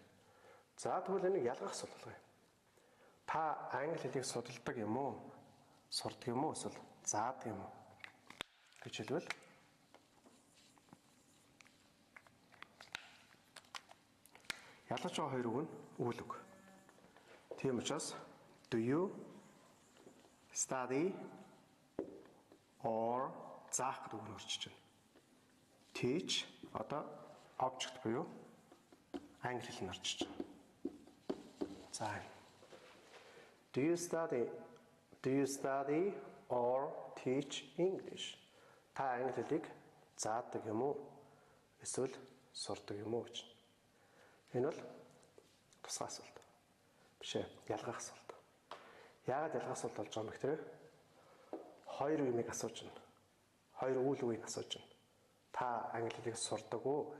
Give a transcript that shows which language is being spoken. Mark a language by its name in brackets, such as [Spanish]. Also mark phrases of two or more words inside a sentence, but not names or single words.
[Mongolian] За тэгвэл энийг ялгах асуулт болгоё. Та англи хэлийг судалдаг юм уу? Сурдаг юм уу? Эсвэл заадаг юм уу? гэж хэлвэл ялгаж байгаа хоёр үг нь үйл үг. Тийм учраас [English] do you study or [Mongolian] заах гэдэг үг нь орчиж байна. Teach одоо object буюу англи хэл нь орчиж байна. [English] За do you study or teach English? [Mongolian] Та англи хэлийг заадаг юм уу? Эсвэл сурдаг юм уу гэж. Энэ бол тусгай асуулт. Биш ээ, ялгах асуулт. Яагаад ялгах асуулт болж байгаа юм гэхээр хоёр юмыг асууж байна. Хоёр үйл үгийг асууж байна. Та англи хэлийг сурдаг уу?